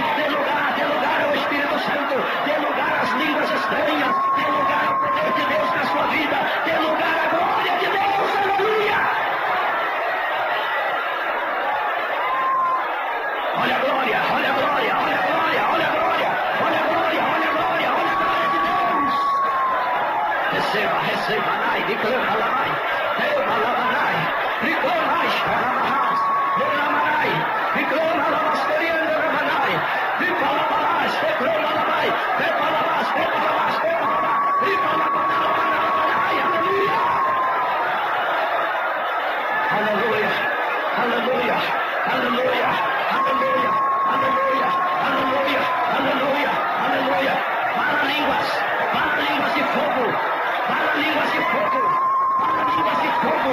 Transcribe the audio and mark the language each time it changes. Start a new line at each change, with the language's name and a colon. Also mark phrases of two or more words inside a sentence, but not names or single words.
Portuguese: Dê lugar ao Espírito Santo, dê lugar às línguas estranhas, dê lugar ao poder de Deus na sua vida, dê lugar à glória de Deus, aleluia. Olha a glória, olha a glória, olha a glória, olha a glória, olha a glória, olha a glória, olha a glória de Deus. Receba, receba, nai, declara lá, vai, receba lá, vai. Reclamai, Sharamas, Moramanai, reclama Lamasteriana Ramanai, Ripalabalas, Reclamabai, Repalabas, Repalabas, Repalabas, Ripalabanai, aleluia! Aleluia, aleluia, aleluia, aleluia, aleluia, aleluia, aleluia, aleluia. Para línguas de fogo, para línguas de fogo, para línguas de fogo.